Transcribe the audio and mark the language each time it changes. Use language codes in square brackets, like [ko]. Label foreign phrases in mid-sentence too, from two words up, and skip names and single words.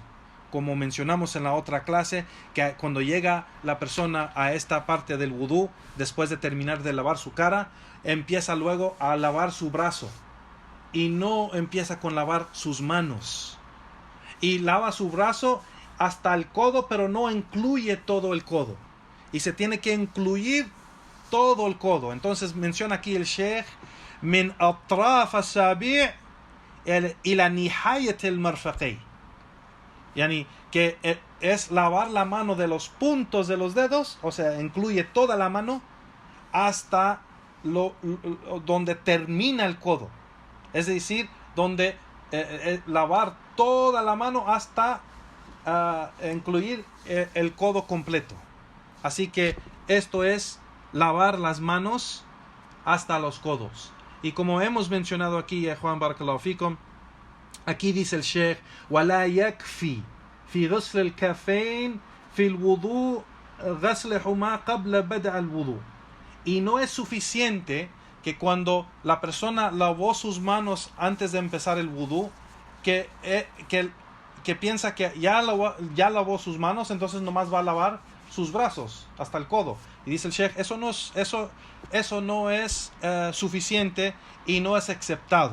[es] Como mencionamos en la otra clase, que cuando llega la persona a esta parte del wudú, después de terminar de lavar su cara, empieza luego a lavar su brazo. Y no empieza con lavar sus manos. Y lava su brazo hasta el codo, pero no incluye todo el codo. Y se tiene que incluir todo el codo. Entonces menciona aquí el Sheikh, [ar] من أطراف الأصابع إلى نهاية المرفقين. [es] Yani que es lavar la mano de los puntos de los dedos, o sea, incluye toda la mano hasta donde termina el codo. Es decir, donde lavar toda la mano hasta incluir el codo completo. Así que esto es lavar las manos hasta los codos. Y como hemos mencionado aquí, Juan [ar] بارك الله فيكم, [es] aquí dice el Sheikh, [ar] وَلَا يَكْفِي فِي غَسْلِ الْكَفَيْنِ فِي الْوُضُوءِ غَسْلِهُمَا قَبْلَ بَدْءِ الْوُضُوءِ. [es] Y no es suficiente que cuando la persona lavó sus manos antes de empezar el wudú, que piensa que ya lavó sus manos, entonces nomás va a lavar sus brazos hasta el codo. Y dice el Sheikh, eso no es suficiente y no es aceptado.